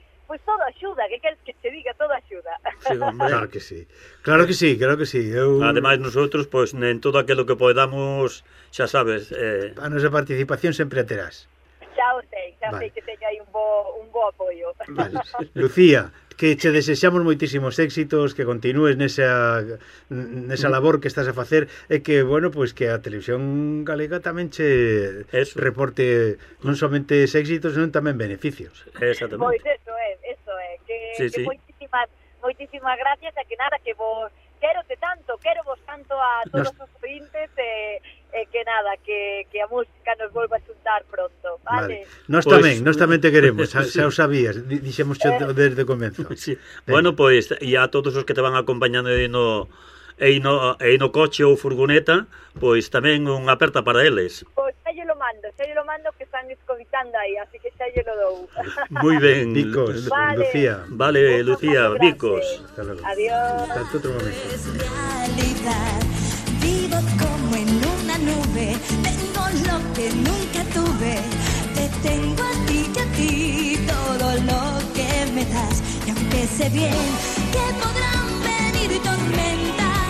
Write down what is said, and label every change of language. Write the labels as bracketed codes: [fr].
[gl] Pues todo axuda, que queres que te diga, todo axuda. [es] Sí, hombre. Claro que sí. [gl] Claro que sí, claro que sí. Ademais, nosotros, pues, en todo aquilo que podamos, xa sabes... A nosa participación sempre a terás. Xa o sei que teño aí un bo apoio. Vale. Lucía, que che desexamos moitísimos éxitos, que continúes nesa labor que estás a facer, e que, bueno, pues que a televisión galega tamén che eso reporte non somente éxitos, senón tamén beneficios. Exactamente. Pois eso é. Que, sí, sí. Moitísimas gracias, e que nada, que vos querote tanto, quero vos tanto a todos os ointes, que nada, que a música nos volva a xuntar pronto, vale? Nós tamén te queremos, xa o sabías, dixemos desde o comezo. Sí. Bueno, pois, e a todos os que te van acompañando no coche ou furgoneta, pois tamén un aperta para eles. Pois xa lle lo mando que están escoitando aí, así que xa lle lo dou. Moi ben, Vicos, vale. Lucía. Vale, vos Lucía, Vicos. [es] Hasta luego. Adiós. [gl] Hasta outro momento. [es] Vivo como en una nube, tengo lo que nunca tuve, te tengo a ti, todo lo que me das, y aunque sé bien que podrán venir tormentas,